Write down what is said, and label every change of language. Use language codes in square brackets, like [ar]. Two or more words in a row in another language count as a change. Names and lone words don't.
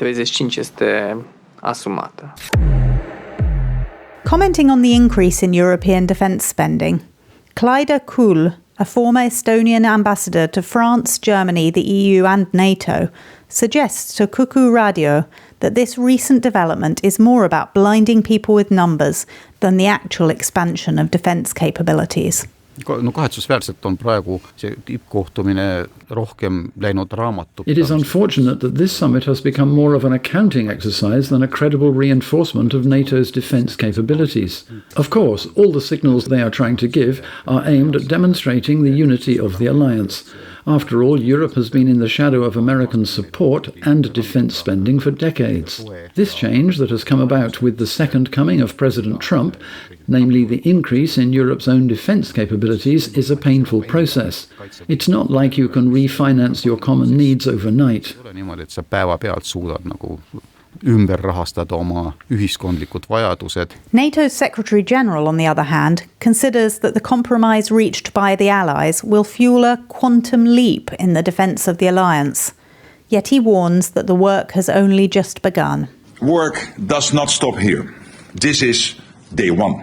[en] Commenting on the increase in European defence spending, Clyda Kuhl, a former Estonian ambassador to France, Germany, the EU and NATO, suggests to Kuku Radio that this recent development is more about blinding people with numbers than the actual expansion of defence capabilities. [et] Kahetsusväärselt on praegu see tippkohtumine rohkem läinud raamatupidamiseks. [en] It is unfortunate that this summit has become more of an accounting exercise than a credible reinforcement of NATO's defence capabilities. Of course, all the signals they are trying to give are aimed at demonstrating the unity of the alliance. After all, Europe has been in the shadow of American support and defence spending for decades. This change that has come about with the second coming of President Trump, namely the increase in Europe's own defence capabilities, is a painful process. It's not like you can refinance your common needs overnight. [et] niimoodi, et sa päevapealt suudad nagu ümber rahastada oma ühiskondlikud vajadused. [en] NATO's Secretary-General, on the other hand, considers that the compromise reached by the Allies will fuel a quantum leap in the defence of the alliance. Yet he warns that the work has only just begun. Work does not stop here. This is day one.